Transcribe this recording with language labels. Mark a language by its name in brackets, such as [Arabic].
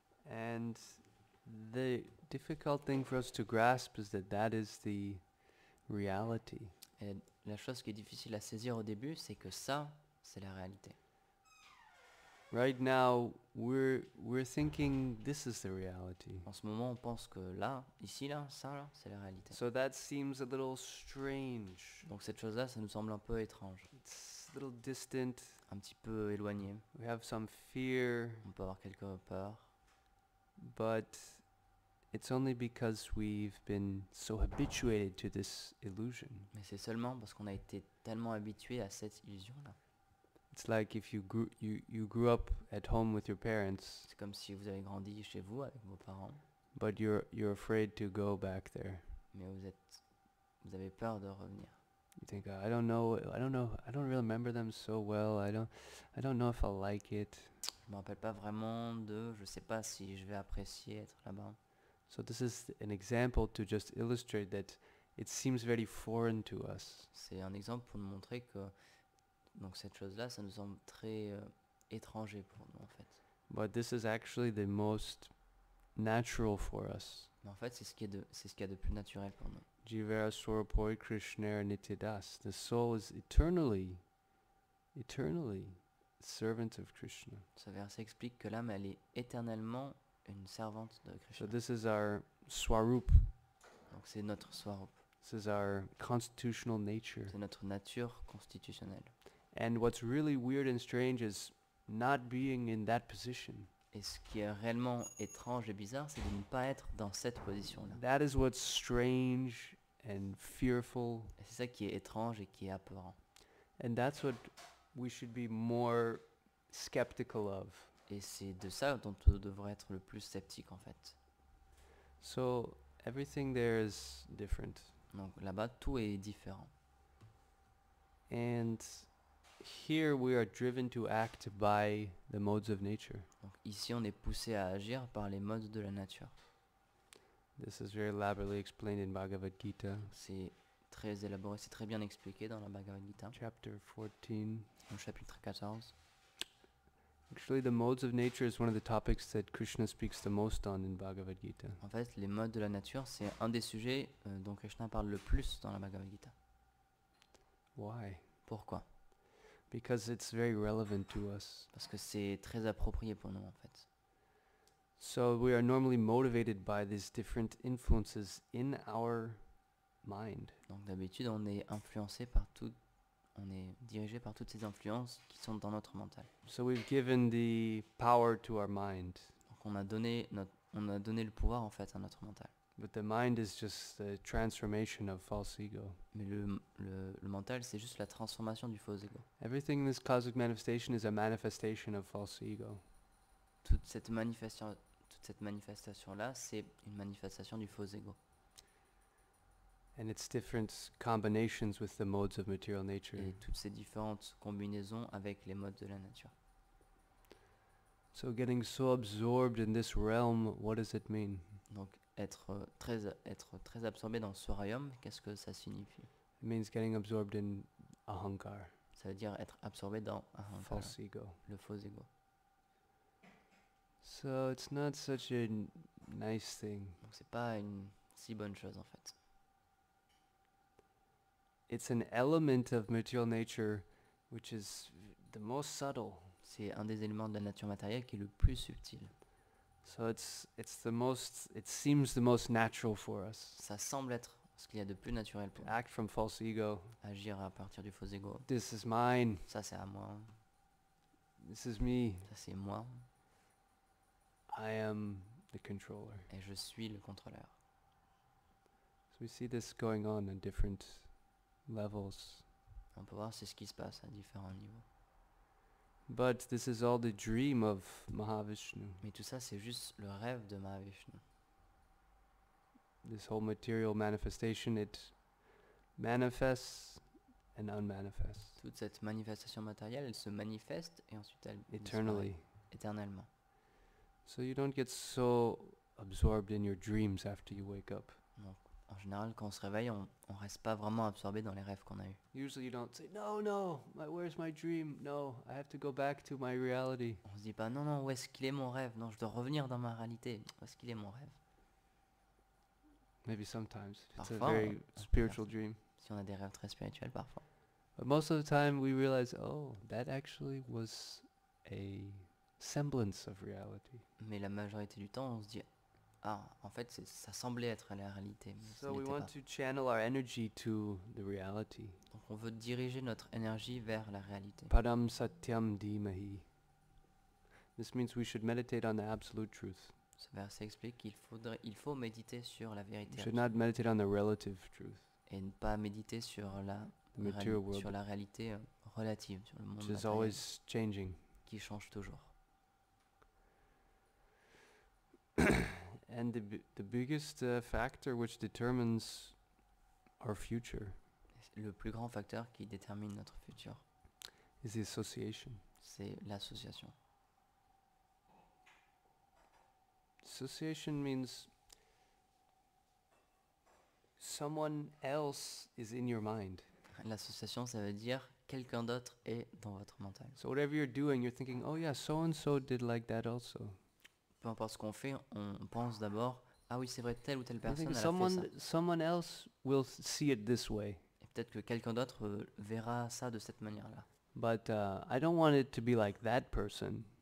[English] And the difficult thing for us to grasp is that is the reality. [French] Et la chose qui est difficile à saisir au début, c'est que ça, c'est la réalité. [English] Right now, we're thinking this is the reality. [French] En ce moment, on pense que là, ici, là, ça, là, c'est la réalité. [English] So that seems a little strange. [French] Donc cette chose-là, ça nous semble un peu étrange, [English] It's a little distant. [French] un petit peu éloigné. [English] We have some fear, [French] On peut avoir quelques peurs, [English] but it's only because we've been so habituated to this illusion. [French] mais c'est seulement parce qu'on a été tellement habitué à cette illusion-là. [English] It's like if you grew up at home with your parents, [French] C'est comme si vous avez grandi chez vous avec vos parents, [English] but you're afraid to go back there. [French] mais vous avez peur de revenir. [English] You think, I don't really remember them so well. I don't know if I'll like it. [French] Je me rappelle pas vraiment je sais pas si je vais apprécier être là-bas. [English] So this is an example to just illustrate that it seems very foreign to us. [French] C'est un exemple pour nous montrer que donc cette chose-là, ça nous semble très étranger pour nous en fait. [English] But this is actually the most natural for us. [French] Mais en fait, c'est ce qu'il y a de plus naturel pour nous. [Bangla] Jivara Swarapoi Krishnera Nityadas. [English] The soul is eternally servant of Krishna. [French] Ce verset explique que l'âme, elle est éternellement une servante de [English] So this is our swarup. [French] Donc c'est notre swarup, [English] This is our constitutional nature. [French] c'est notre nature constitutionnelle. [English] And what's really weird and strange is not being in that position. [French] Et ce qui est réellement étrange et bizarre, c'est de ne pas être dans cette position-là. [English] That is what's strange and fearful. [French] Et c'est ça qui est étrange et qui est apeurant. [English] And that's what we should be more skeptical of. [French] Et c'est de ça dont on devrait être le plus sceptique en fait. [English] So everything there is different. [French] Donc là-bas, tout est différent. [English] And here we are driven to act by the modes of nature. [French] Donc ici, on est poussé à agir par les modes de la nature. [English] This is very elaborately explained in Bhagavad Gita, [French] C'est très élaboré, c'est très bien expliqué dans la Bhagavad Gita, [English] chapter 14. [French] au chapitre 14. [English] Actually, the modes of nature is one of the topics that Krishna speaks the most on in Bhagavad Gita. [French] En fait, les modes de la nature, c'est un des sujets dont Krishna parle le plus dans la Bhagavad Gita. [English] Why? [French] Pourquoi? [English] Because it's very relevant to us. [French] Parce que c'est très approprié pour nous en fait. [English] So we are normally motivated by these different influences in our mind. [French] Donc d'habitude, on est influencé par on est dirigé par toutes ces influences qui sont dans notre mental. [English] So we've given the power to our mind. [French] Donc on a donné le pouvoir en fait à notre mental. [English] But the mind is just the transformation of false ego. [French] Mais le mental, c'est juste la transformation du faux ego. [English] Everything in this cosmic manifestation is a manifestation of false ego. [French] Toute cette manifestation-là, c'est une manifestation du faux ego. [English] And its different combinations with the modes of material nature. [French] Et toutes ces différentes combinaisons avec les modes de la nature. [English] So getting so absorbed in this realm, what does it mean? [French] Donc être très absorbé dans ce royaume, qu'est-ce que ça signifie? [English] It means getting absorbed in ahankar, [French] Ça veut dire être absorbé dans [English] false ego. [French] le faux ego. [English] So it's not such a nice thing. [French] Donc c'est pas une si bonne chose en fait. [English] It's an element of material nature which is the most subtle. [French] C'est un des éléments de la nature matérielle qui est le plus subtil. [English] So it seems the most natural for us. [French] Ça semble être ce qu'il y a de plus naturel [English] To [French] pour [English] act from false ego. [French] agir à partir du faux ego. [English] This is mine. [French] Ça c'est à moi, [English] This is me. [French] ça c'est moi, [English] I am the controller. [French] et je suis le contrôleur. [English] So we see this going on different levels. [French] On peut voir c'est ce qui se passe à différents niveaux. [English] But this is all the dream of Mahavishnu. [French] Mais tout ça c'est juste le rêve de Mahavishnu. [English] This whole material manifestation, it manifests and unmanifests [French] Toute cette manifestation matérielle, elle se manifeste et ensuite elle [English] eternally. [French] disparaît éternellement. [English] So you don't get so absorbed in your dreams after you wake up. [French] Donc en général quand on se réveille, on reste pas vraiment absorbé dans les rêves qu'on a eus. [English] Usually you don't say, no, where's my dream? No, I have to go back to my reality. [French] On se dit pas non, où est-ce qu'il est mon rêve? Non, je dois revenir dans ma réalité. Où est-ce qu'il est mon rêve? [English] Maybe sometimes. It's a [French] Parfois, [English] very [French] on [English] spiritual [French] peut [English] dream. [French] Si on a des rêves très spirituels parfois. [English] But most of the time we realize, oh, that actually was a semblance of reality. [French] Mais la majorité du temps, on se dit ah, en fait, ça semblait être la réalité. Mais ce [English] So we [French] n'était [English] want [French] pas. [English] to channel our energy to the reality. [French] Donc on veut diriger notre énergie vers la réalité. [Sanskrit] Padam satyam dhimahi. [English] This means we should meditate on the absolute truth. [French] Ce verset explique qu'il faut méditer sur la [English] We [French] vérité [English] should not meditate on the relative truth, [French] et ne pas méditer sur [English] the material world, [French] sur la réalité relative, sur le monde [English] which is [French] matériel, [English] always changing. [French] qui change toujours. [English] And the biggest factor which determines our future [French] Le plus grand facteur qui détermine notre futur, [English] is the association. [French] c'est l'association. [English] Association means someone else is in your mind. [French] L'association, ça veut dire quelqu'un d'autre est dans votre mental. [English] So whatever you're doing, you're thinking, oh yeah, so and so did like that also. [French] Peu importe ce qu'on fait, on pense d'abord ah oui, c'est vrai, telle ou telle [English] I [French] personne [English] think [French] elle a fait ça. [English] someone else will see it this way. [French] Et peut-être que quelqu'un d'autre verra ça de cette manière-là. [English] But I don't want it to be like that person.